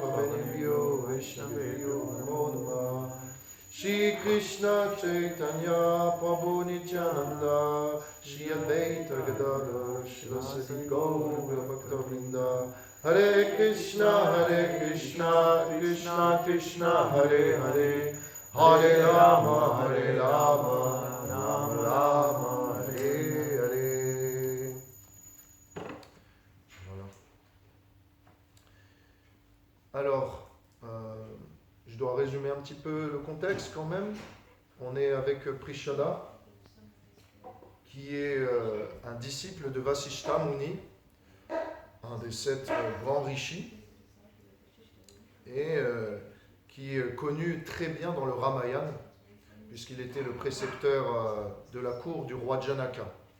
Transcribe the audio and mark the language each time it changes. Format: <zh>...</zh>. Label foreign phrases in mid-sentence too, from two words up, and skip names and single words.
<sa>पावनीभ्यो वैष्णव्यो नमो नमः श्री कृष्ण चैतन्य प्रभु नित्यानन्द श्री अद्वैत गदाधर शिवसति गौर भक्तवृन्द हरे कृष्ण कृष्ण कृष्ण हरे हरे हरे राम राम राम हरे हरे.</sa> <fr>Voilà. Alors, je dois résumer un petit peu le contexte quand même. On est avec Prishada, qui est un disciple de Vasishta Muni, un des 7 grands rishis, et qui est connu très bien dans le Ramayana, puisqu'il était le précepteur de la cour du roi Janaka.</fr>